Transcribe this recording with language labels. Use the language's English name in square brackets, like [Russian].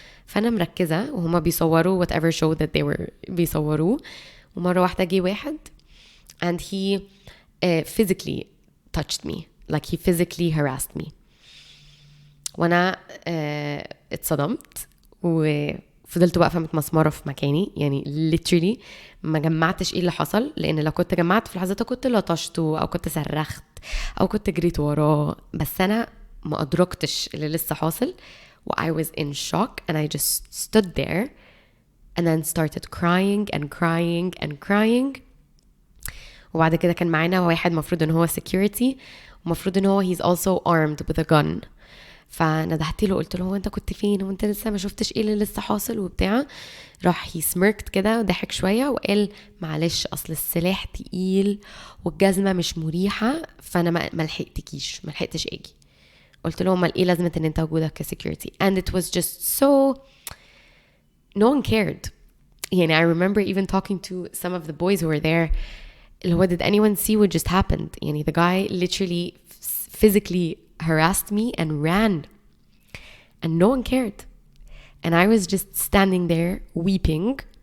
[Arabic] فانا مركزه وهما بيصوروا [English] whatever show that they were [Arabic] بيصوروه، ومره واحده جه واحد [English] and he physically touched me, like he physically harassed me، [Arabic] وانا اتصدمت وفضلت واقفه متمسمره في مكاني، يعني literally ما جمعتش ايه اللي حصل، لان لو كنت جمعت في لحظتها كنت لطشته او كنت صرخت او كنت جريت وراه، بس انا ما ادركتش اللي لسه حاصل. [English] I was in shock and I just stood there and then started crying and crying and crying. [Arabic] وبعد كده كان معانا واحد مفروض ان هو security، ومفروض ان هو [English] he's also armed with a gun. [Arabic] فندهت له قلت له هو انت كنت فين وانت لسه ما شفتش ايه اللي لسه حاصل وبتاع؟ راح [English] he smirked [Arabic] كده وضحك شويه وقال معلش اصل السلاح تقيل والجزمه مش مريحه، فانا ما لحقتش اجي. قلت له امال ايه لازمه ان انت وجودك كسكيورتي؟ [English] and it was just so no one cared. يعني I remember even talking to some of the boys who were there اللي هو did anyone see what just happened؟ يعني the guy literally physically harassed me and ran and no one cared and I was just standing there weeping.